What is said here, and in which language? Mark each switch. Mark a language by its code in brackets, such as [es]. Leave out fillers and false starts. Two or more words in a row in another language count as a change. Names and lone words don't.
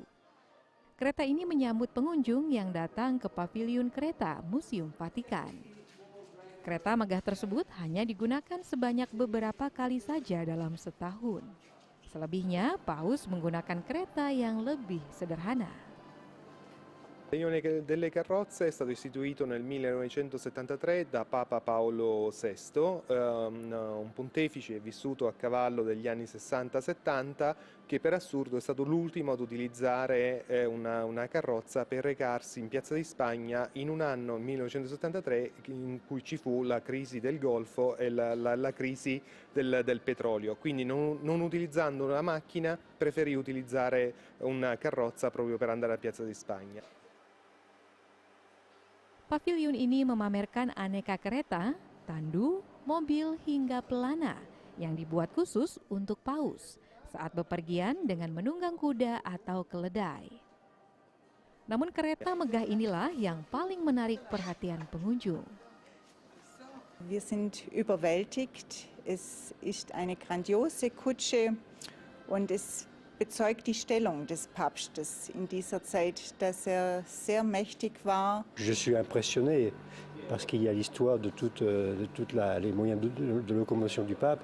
[id] Kereta ini menyambut pengunjung yang datang ke pavilion kereta Museum Vatikan. Kereta megah tersebut hanya digunakan sebanyak beberapa kali saja dalam setahun. Selebihnya, Paus menggunakan kereta yang lebih sederhana. [it] Il Padiglione delle carrozze è stato istituito nel 1973 da Papa Paolo VI, un pontefice vissuto a cavallo degli anni 60-70 che per assurdo è stato l'ultimo ad utilizzare una carrozza per recarsi in Piazza di Spagna in un anno, 1973, in cui ci fu la crisi del Golfo e la crisi del petrolio. Quindi non utilizzando una macchina preferì utilizzare una carrozza proprio per andare a Piazza di Spagna. [id] Pavilion ini memamerkan aneka kereta, tandu, mobil hingga pelana yang dibuat khusus untuk Paus saat bepergian dengan menunggang kuda atau keledai. Namun kereta megah inilah yang paling menarik perhatian pengunjung. [de] Wir sind überwältigt. Es ist eine grandiose Kutsche und es bezeugt die Stellung des Papstes in dieser Zeit, dass sehr mächtig war. [fr] Je suis impressionné parce qu'il y a l'histoire de toutes les moyens de locomotion du pape.